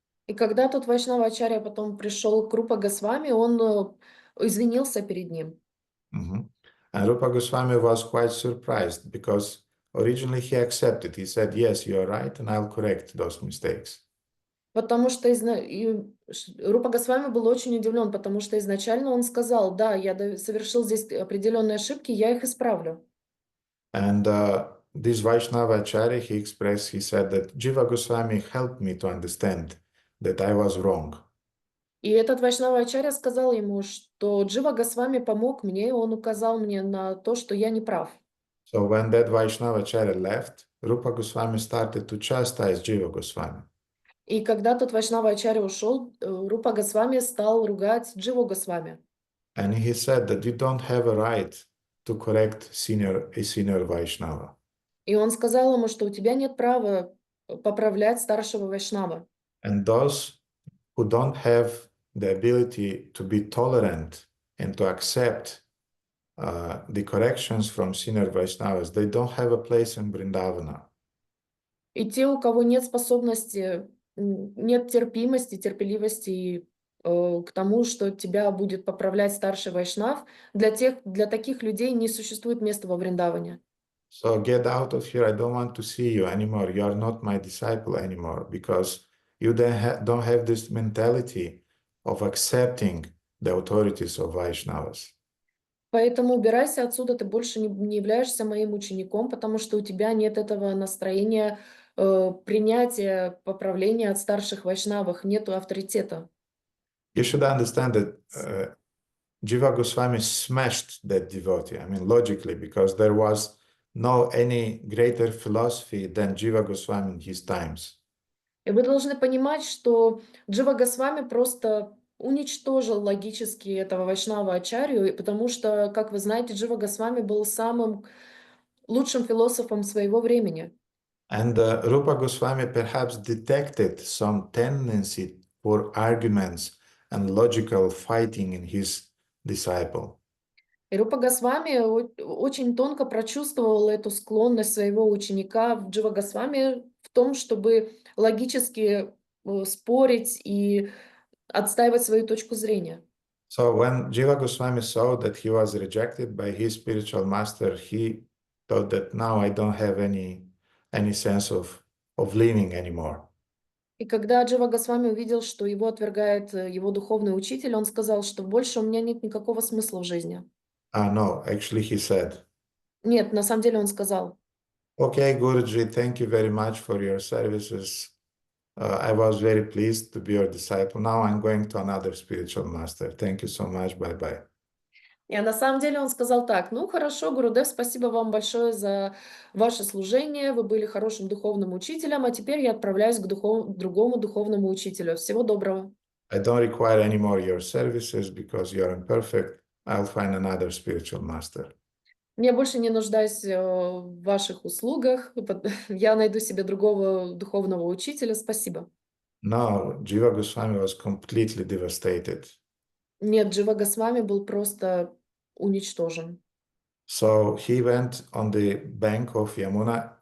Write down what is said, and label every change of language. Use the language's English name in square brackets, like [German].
[Russian] И когда тот Вайшнава-ачарья потом пришел к Рупа Госвами, он извинился перед ним. [English] And Rupa Goswami was quite surprised because originally he accepted. He said, yes, you are right, and I'll correct those mistakes. [Russian] Потому что Рупа Госвами был очень удивлен, потому что изначально он сказал, да, я совершил здесь определенные ошибки, я их исправлю. [English] And this Vaishnava Acharya, he said that Jiva Goswami helped me to understand that I was wrong. [Russian] И этот Вайшнава-ачарья сказал ему, что Джива Госвами помог мне, и он указал мне на то, что я не прав. [English] So when that Vaishnava Acharya left, Rupa Goswami started to chastise Jiva Goswami. [Russian] И когда тот Вайшнава-ачарья ушел, Рупа Госвами стал ругать Дживу Госвами. [English] And he said that you don't have a right to correct a senior Vaishnava. [Russian] И он сказал ему, что у тебя нет права поправлять старшего Вайшнава. [English] And those who don't have the ability to be tolerant and to accept the corrections from senior Vaishnavas, they don't have a place in Vrindavana. [Russian] И те, у кого нет способности, нет терпимости, терпеливости к тому, что тебя будет поправлять старший Вайшнав, для таких людей не существует места во Вриндаване. [English] So get out of here. I don't want to see you anymore. You are not my disciple anymore because you don't have this mentality of accepting the authorities of Vaishnavas. [Russian] Поэтому убирайся отсюда, ты больше не являешься моим учеником, потому что у тебя нет этого настроения принятия, поправления от старших вайшнавов, нету авторитета. [English] You should understand that Jiva Goswami smashed that devotee, I mean logically, because there was no any greater philosophy than Jiva Goswami in his times. [Russian] И вы должны понимать, что Джива Госвами просто уничтожил логически этого Вайшнава-ачарью, потому что, как вы знаете, Джива Госвами был самым лучшим философом своего времени. [English] And Rupa Goswami perhaps detected some tendency for arguments and logical fighting in his disciple. [Russian] И Рупа Госвами очень тонко прочувствовал эту склонность своего ученика в Джива Госвами в том, чтобы логически спорить и отстаивать свою точку зрения. [English] So when Jiva Goswami saw that he was rejected by his spiritual master, he thought that now I don't have any sense of living anymore. [Russian] И когда Джива Госвами увидел, что его отвергает его духовный учитель, он сказал, что больше у меня нет никакого смысла в жизни. [English] No, actually he said, [Russian] Нет, на самом деле он сказал, [English] okay, Guruji, thank you very much for your services. I was very pleased to be your disciple. Now I'm going to another spiritual master. Thank you so much. Bye-bye. [Russian] и на самом деле он сказал так: ну хорошо, Гурудев, спасибо вам большое за ваше служение, вы были хорошим духовным учителем, а теперь я отправляюсь к другому духовному учителю. Всего доброго. [English] I don't require any more your services because you are imperfect. I'll find another spiritual master. [Russian] Я больше не нуждаюсь в ваших услугах, я найду себе другого духовного учителя, спасибо. [English] No, Jiva Goswami was completely devastated. [Russian] Нет, Джива Госвами был просто уничтожен. [English] So he went on the bank of Yamuna.